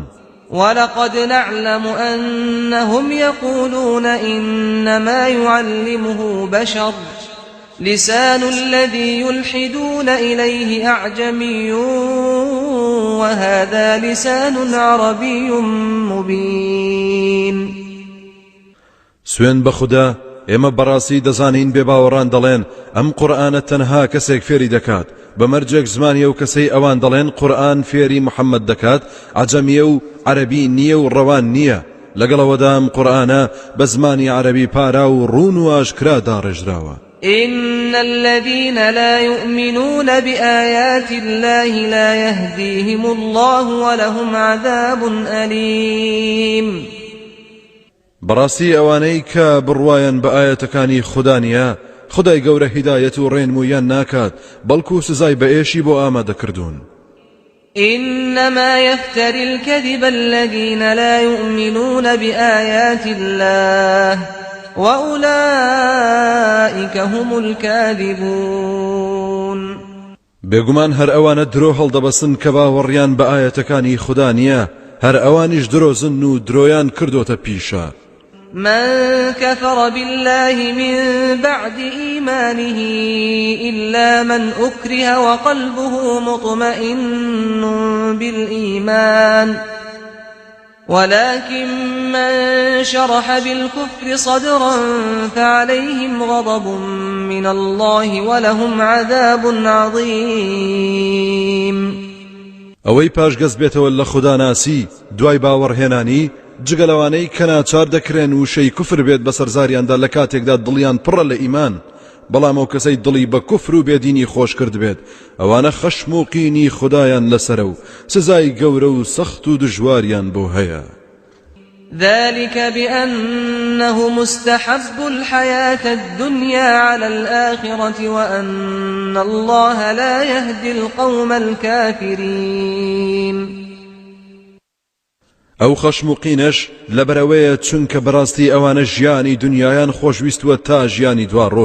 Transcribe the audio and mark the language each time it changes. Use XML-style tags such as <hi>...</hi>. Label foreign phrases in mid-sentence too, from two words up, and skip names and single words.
<ar>ولقد نعلم أنهم يقولون إنما يعلمه بشر لسان الذي يلحدون إليه أعجمي وهذا لسان عربي مبين.</ar> <ckb>سوێن بە خوددا ئێمە بەڕاستی دەزانین بێباوەڕان دەڵێن ئەم قورئانە تەنها کەسێک فێری دەکات بە مەرجێک زمانیە و کەسەی ئەوان دەڵێن قورئان فێری محەممەد دەکات عەجەمیە و عەرەبی نییە و ڕەوان نییە. لەگەڵەوەدا ئەم قورئانە بە زمانی عەرەبی پارا و ڕوون و ئاشکرا داڕێژراوە.</ckb> <ar>إن الذين لا يؤمنون بآيات الله لا يهديهم الله ولهم عذاب أليم.</ar> <ckb>بەڕاستی ئەوانەی کە بڕوایان بە ئاەتەکانی خوددا نیە خدای گەورە هیدایەت و ڕێنمویان ناکات بەڵکو سزای بەئێشی بۆ ئامادەکردوون.</ckb> <ar>إنما يفتري الكذب الذين لا يؤمنون بآيات الله وأولئك هم الكاذبون.</ar> <ckb>بێگومان هەر ئەوانە درۆ هەڵدەبەسن کە باوەڕیان بە ئاەتەکانی خوددا نییە، هەر ئەوانیش درۆزن و درۆیان کردوتە پیشە.</ckb> <ar>من كفر بالله من بعد إيمانه إلا من أكره وقلبه مطمئن بالإيمان ولكن من شرح بالكفر صدرا فعليهم غضب من الله ولهم عذاب عظيم.</ar> <ckb>ئەوەی پاشگەز بێتەوە لە خوددا ناسی دوای باوەڕهێنانی جگەلەوانەی کە ناچار دەکرێن و شەی کوفر بێت بە سەرزاریاندا لە کاتێکدا دڵیان پڕە لە ئیمان، بەڵام ئەو کەسەی دڵی بە کوفر و بێدینی خۆش کرد بێت ئەوانە خەشم و قینی خودایان لەسەرە و سزای گەورە و سەخت و دژواریان بۆ هەیە.</ckb> <ar>ذلك بأنه مستحب الحياة الدنيا على الآخرة وأن الله لا يهدي القوم الكافرين.</ar> <ckb>ئەو خەشم و قینەش لەبەرەوەیە چونکە بەڕاستی ئەوانە ژیانی دنیایان خۆشویستووە تا ژیانی دوا ڕۆژ.</ckb>